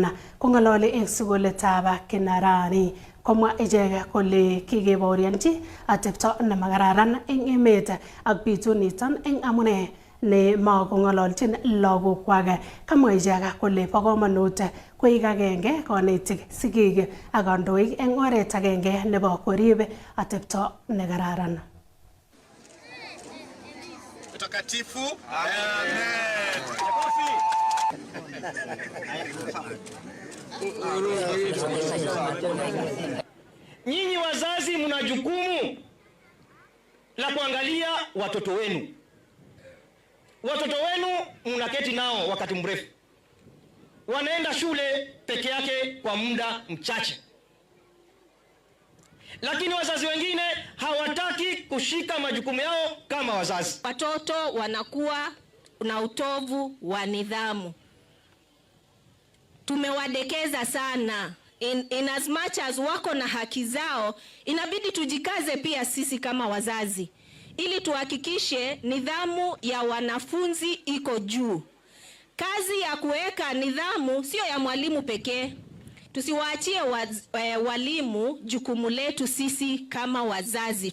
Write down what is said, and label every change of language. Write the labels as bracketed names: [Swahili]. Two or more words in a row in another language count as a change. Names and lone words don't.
[Kalenjin] Kongololi eng sukulitab Kinarani komwa ichek kole kikebaorionji atepto nemakararan eng emet ak bitu niton eng amune ne makong'ololjin lagokwak. Kamwa ichek kole bo komonut koik agenge konetik, sigik ak kandoik eng oret agenge nebo korib atepto nekararan. [Swahili] Mtakatifu. Nyinyi wazazi mna jukumu la kuangalia watoto wenu. Watoto wenu mnaketi nao wakati mrefu. Wanaenda shule peke yake kwa muda mchache. Lakini wazazi wengine hawataki kushika majukumu yao kama wazazi. Watoto wanakuwa na utovu wa nidhamu. Tumewadekeza sana. [English] In as much as [Swahili] wako na haki zao, inabidi tujikaze pia sisi kama wazazi ili tuhakikishe nidhamu ya wanafunzi iko juu. Kazi ya kuweka nidhamu sio ya mwalimu pekee. Tusiwaachie walimu jukumu letu sisi kama wazazi.